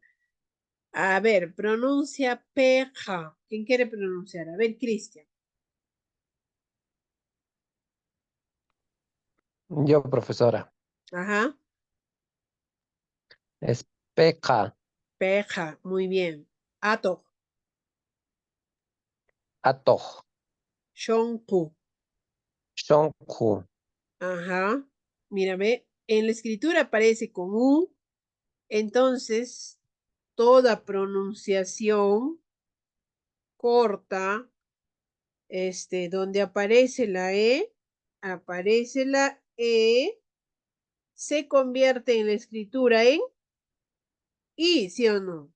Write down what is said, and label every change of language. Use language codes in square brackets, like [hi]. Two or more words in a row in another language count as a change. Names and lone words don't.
[es] A ver, pronuncia peja. ¿Quién quiere pronunciar? A ver, Cristian. Yo, profesora. Ajá. Es peca, Peja. Muy bien. [qu] Ato. atoj, Shonku. shonku, [es] Ajá. Mírame. En la escritura aparece con U. Entonces, toda pronunciación corta, donde aparece la E, se convierte en la escritura en I, ¿sí o no?